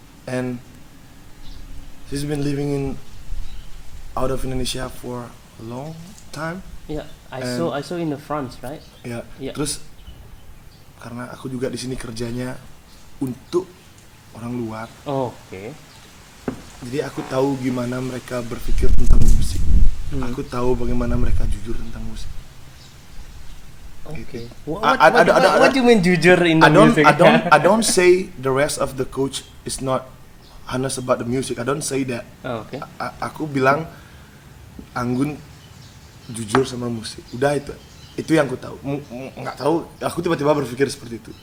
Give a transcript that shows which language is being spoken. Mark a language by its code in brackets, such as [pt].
[en] and she's been living out of Indonesia for a long time. Yeah, I And- saw in the France, right? [id] Ya, Iya. terus karena aku juga di sini kerjanya untuk orang luar, Oke. jadi aku tahu gimana mereka berpikir tentang musik. Aku tahu bagaimana mereka jujur tentang musik. Oke. Ada- [en] What do you mean jujur in the music? I don't say the rest of the coach is not honest about the music. I don't say that. [id] Oh, oke. Aku bilang Anggun jujur sama musik. Udah itu yang aku tahu. Nggak tahu. Aku tiba-tiba berpikir seperti itu.